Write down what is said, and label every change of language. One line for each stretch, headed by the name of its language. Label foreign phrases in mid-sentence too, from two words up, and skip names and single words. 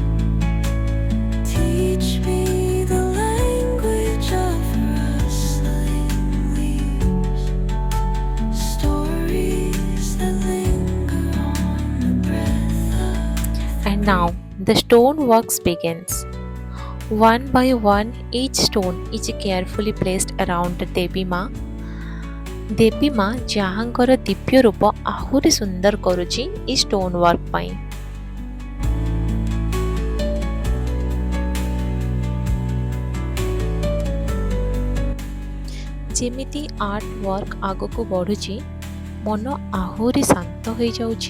English: Teach me the language of rustling leaves. Stories that linger on the breath of. And now the stone works begins. One by one, each stone is carefully placed around Devi Ma.
Odia: ଦେବୀ ମା ଯାହାଙ୍କର ଦିବ୍ୟ ରୂପ ଆହୁରି ସୁନ୍ଦର କରୁଛି ଏ
English: stone work
Odia: ପାଇଁ। ଯେମିତି
English: art work
Odia: ଆଗକୁ ବଢ଼ୁଛି, ମନ ଆହୁରି ଶାନ୍ତ ହୋଇଯାଉଛି।